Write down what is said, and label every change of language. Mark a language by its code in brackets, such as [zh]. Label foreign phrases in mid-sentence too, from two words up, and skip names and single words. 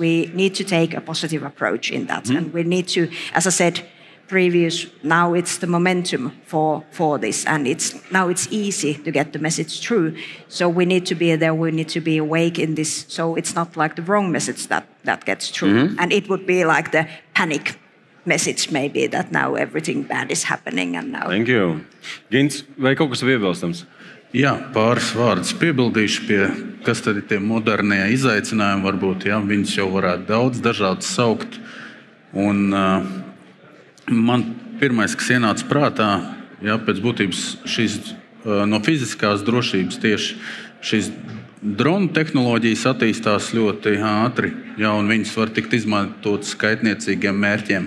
[en] We need to take a positive approach in that. And we need to, as I said now it's the momentum for this, and now it's easy to get the message through. So we need to be there, we need to be awake in this, so it's not the wrong message that gets through. And it would be the panic message maybe that now everything bad is happening and now. Thank you. [lv] Gins, vai kaut kas piebilstams? Jā, pāris vārdus piebildīšu pie, kas tad ir tie modernie izaicinājumi varbūt, jā, viņus jau varētu daudz dažādus saukt. Un man pirmais, kas ienāca prātā, jā, pēc būtības šīs no fiziskās drošības tieši šīs dronu tehnoloģijas attīstās ļoti ātri, jā, un viņas var tikt izmantotas kaitniecīgiem mērķiem.